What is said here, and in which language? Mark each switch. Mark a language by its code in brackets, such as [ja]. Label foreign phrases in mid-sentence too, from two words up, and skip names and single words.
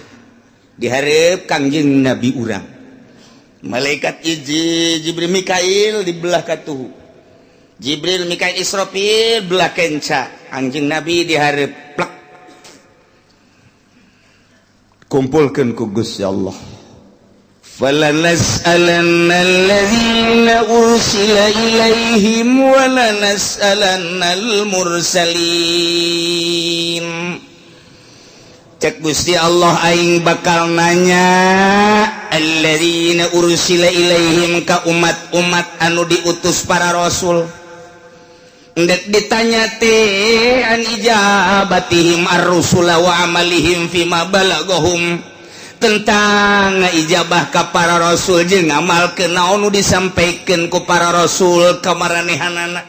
[su] Diharap kangjeng Nabi urang. Malaikat Jibril Mikail di belah katuhu. Jibril Mikail Israfil belah kenca. Kangjeng Nabi diharap plak. Kumpulkan ku Gusti Allah. [ar] فَلَنَسْأَلَنَّ الَّذِينَ أُرْسِلَ إِلَيْهِمْ وَلَنَسْأَلَنَّ الْمُرْسَلِينَ. [su] Cek Gusti Allah aing bakal nanya [ar] الذين أرسل إليهم [su] ka umat-umat anu diutus para rasul. Ndek ditanya teh [ar] عن إجابتهم الرسل وأعمالهم فيما بلغهم, [su] tentang ijabah ka para rasul jeung ngamalkeun naon nu disampaikeun ku para rasul ka maranehanana.